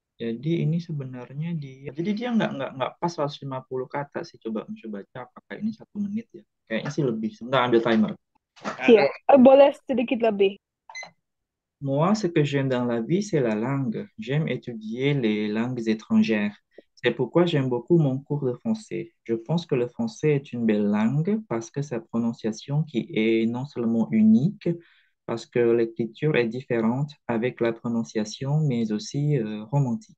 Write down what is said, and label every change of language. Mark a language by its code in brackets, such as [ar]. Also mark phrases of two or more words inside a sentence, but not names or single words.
[id] Jadi ini sebenarnya dia nggak pas 150 kata sih. Coba baca apakah ini 1 menit ya? Kayaknya sih lebih. Sebentar ambil timer. Iya, boleh sedikit lebih. [fr] Moi, ce que j'aime dans la vie, c'est la langue. J'aime étudier les langues étrangères. C'est pourquoi j'aime beaucoup mon cours de français. Je pense que le français est une belle langue parce que sa prononciation qui est non seulement unique, parce que l'écriture est différente avec la prononciation, mais aussi romantique.